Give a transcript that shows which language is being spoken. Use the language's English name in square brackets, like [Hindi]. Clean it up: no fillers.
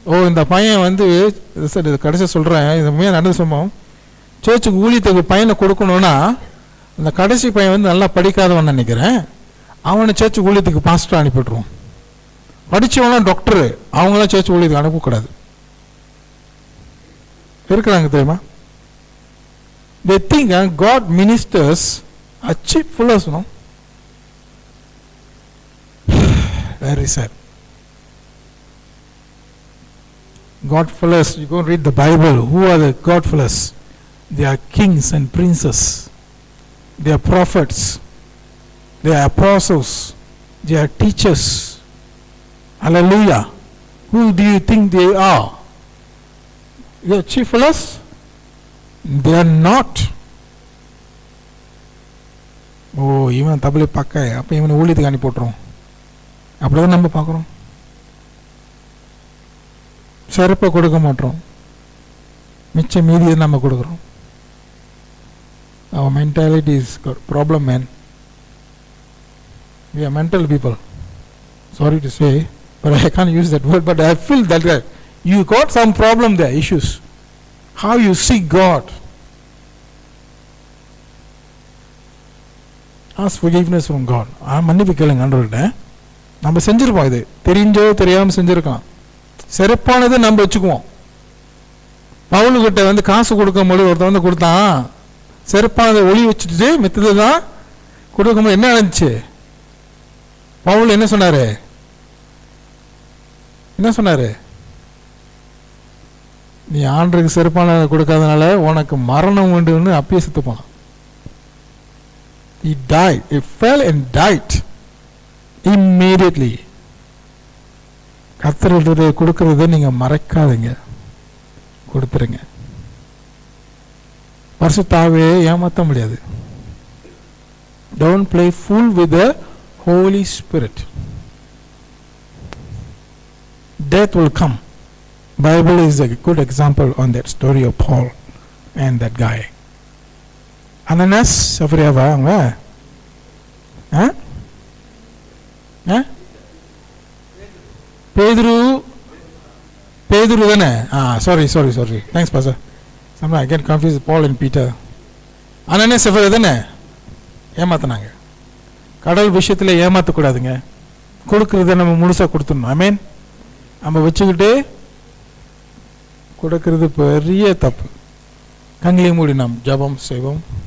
[Tamil] இந்த பையன் வந்து சார், இது கடைசி சொல்கிறேன், இது உண்மையாக நடந்து சம்பவம். சர்ச்சுக்கு ஊழியத்துக்கு பையனை கொடுக்கணுன்னா அந்த கடைசி பையன் வந்து நல்லா படிக்காதவன் நினைக்கிறேன், அவனை சர்ச்சு ஊழியத்துக்கு பாஸ்டர் அனுப்பிவிட்ருவோம். படித்தவனா டாக்டரு, அவங்களாம் சர்ச்சு ஊழியத்துக்கு அனுப்பக்கூடாது. இருக்கிறாங்க தெரியுமா? [English] They think God ministers are cheap fellows, no? Very sad. God fellows, you go and read the Bible. Who are the God fellows? They are kings and princes. They are prophets. They are apostles. They are teachers. Hallelujah. Who do you think they are? They are chief fellows? They are not. [Tamil] இவன் தபலை பார்க்க, அப்போ இவனை ஊழியத்துக்கு அனுப்பி போட்டுரும். அப்படிதான் நம்ம பார்க்குறோம். சிறப்பை கொடுக்க மாட்டோம், மிச்சம் மீதியை நம்ம கொடுக்குறோம். [English] Our mentality is got problem, man. We are mental people. Sorry to say, but I can't use that word, but I feel that you got some problem there, issues. how you seek God. Ask forgiveness from God. [Tamil] மன்னிப்பு கேளுங்க ஆண்டவர்கிட்ட. நம்ம செஞ்சிருப்போம், இது தெரிஞ்சோ தெரியாமல் செஞ்சிருக்கலாம். சிறப்பானதை நம்ம வச்சுக்குவோம். பவுலுக்கிட்ட காசு கொடுக்கும்போது ஒருத்தன் கொடுத்தான், சிறப்பானதை ஒளி வச்சுட்டு மித்தது தான் கொடுக்கும்போது என்ன நடந்துச்சு? பவுல் என்ன சொன்னாரு? நீ ஆண்டருக்கு சிறப்பானதை கொடுக்காதனால உனக்கு மரணம் உண்டுன்னு அப்பயே செத்து போனான். [English] He died. He fell and died immediately. [Tamil] கர்த்தருடைய கொடுக்கறத நீங்க மறைக்காதீங்க, கொடுத்துருங்க. பரிசுத்தாவே ஏமாற்ற முடியாது. [English] Don't play fool with the Holy Spirit. Death will come. Bible is a good example on that story of Paul and that guy. [Tamil] Ananas சஃபரியாவா அவங்க? பேதுரு தானே? [English] sorry. Thanks, Pastor. Sometimes I get confused with Paul and Peter. [Tamil] Ananas சஃபரியா தானே ஏமாத்தினாங்க. கடவுள் விஷயத்தில் ஏமாற்றக்கூடாதுங்க. கொடுக்கறத நம்ம முழுசாக கொடுத்துடணும். ஆமென். நம்ம வச்சுக்கிட்டு கொடுக்கறது பெரிய தப்பு. கண்களை மூடி நாம் ஜெபம் செய்வோம்.